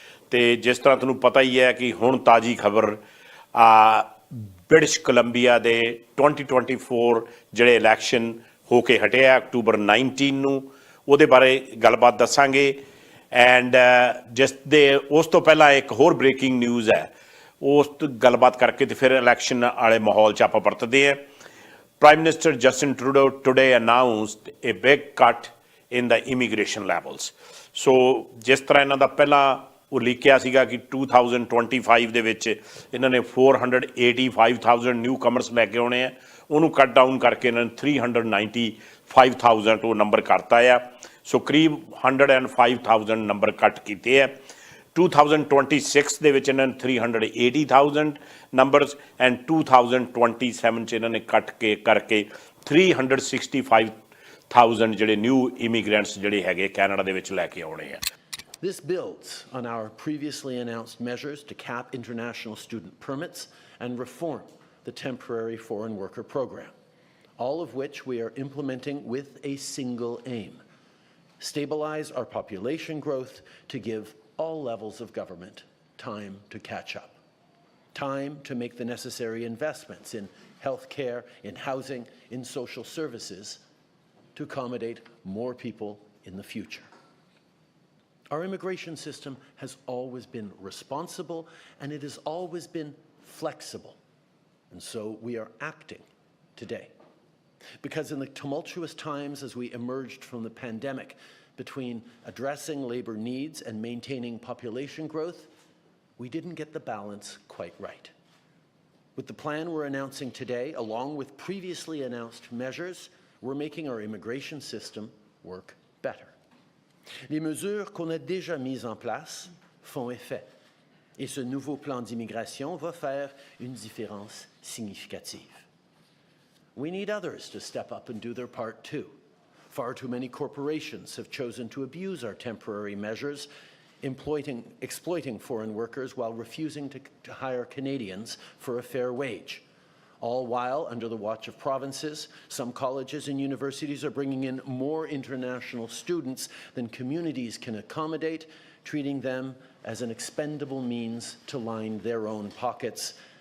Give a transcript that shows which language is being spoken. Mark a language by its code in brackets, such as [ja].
[pa] ਅਤੇ ਜਿਸ ਤਰ੍ਹਾਂ ਤੁਹਾਨੂੰ ਪਤਾ ਹੀ ਹੈ ਕਿ ਹੁਣ ਤਾਜ਼ੀ ਖਬਰ ਬ੍ਰਿਟਿਸ਼ ਕੋਲੰਬੀਆ ਦੇ 2024 ਜਿਹੜੇ ਇਲੈਕਸ਼ਨ ਹੋ ਕੇ ਹਟਿਆ ਅਕਤੂਬਰ 19 ਨੂੰ, ਉਹਦੇ ਬਾਰੇ ਗੱਲਬਾਤ ਦੱਸਾਂਗੇ। ਐਂਡ ਉਸ ਤੋਂ ਪਹਿਲਾਂ ਇੱਕ ਹੋਰ ਬ੍ਰੇਕਿੰਗ ਨਿਊਜ਼ ਹੈ, ਉਸ ਗੱਲਬਾਤ ਕਰਕੇ ਤੇ ਫਿਰ ਇਲੈਕਸ਼ਨ ਵਾਲੇ ਮਾਹੌਲ 'ਚ ਆਪਾਂ ਪਰਤਦੇ ਹਾਂ। [en] Prime Minister Justin Trudeau today announced a big cut in the immigration levels. [pa] So ਜਿਸ ਤਰ੍ਹਾਂ ਇਹਨਾਂ ਦਾ ਪਹਿਲਾਂ ਉਹ ਲਿਖਿਆ ਸੀਗਾ ਕਿ 2025 ਦੇ ਵਿੱਚ ਇਹਨਾਂ ਨੇ 485,000 ਨਿਊ ਕਮਰਸ ਲੈ ਕੇ ਆਉਣੇ ਆ, ਉਹਨੂੰ ਕੱਟ ਡਾਊਨ ਕਰਕੇ ਇਹਨਾਂ ਨੇ 395,000 ਉਹ ਨੰਬਰ ਕਰਤਾ ਆ। ਸੋ ਕਰੀਬ 105,000 ਨੰਬਰ ਕੱਟ ਕੀਤੇ ਆ। 2026 ਦੇ ਵਿੱਚ ਇਹਨਾਂ ਨੇ 380,000 ਨੰਬਰਸ ਐਂਡ 2027 'ਚ ਇਹਨਾਂ ਨੇ ਕੱਟ ਕੇ ਕਰਕੇ 365,000 ਜਿਹੜੇ ਨਿਊ ਇਮੀਗ੍ਰੈਂਟਸ ਜਿਹੜੇ ਹੈਗੇ ਕੈਨੇਡਾ ਦੇ ਵਿੱਚ ਲੈ ਕੇ ਆਉਣੇ ਆ। [en] This builds on our previously announced measures to cap international student permits and reform the temporary foreign worker program, all of which we are implementing with a single aim: stabilize our population growth to give all levels of government time to catch up, time to make the necessary investments in healthcare, in housing, in social services to accommodate more people in the future. Our immigration system has always been responsible and it has always been flexible, and so we are acting today. Because in the tumultuous times as we emerged from the pandemic, between addressing labor needs and maintaining population growth, we didn't get the balance quite right. With the plan we're announcing today, along with previously announced measures, we're making our immigration system work better. [fr] Les mesures qu'on a déjà mises en place font effet, et ce nouveau plan d'immigration va faire une différence significative. [en] We need others to step up and do their part too. Far too many corporations have chosen to abuse our temporary measures, exploiting foreign workers while refusing to hire Canadians for a fair wage. All while, under the watch of provinces, some colleges and universities are bringing in more international students than communities can accommodate, treating them as an expendable means to line their own pockets.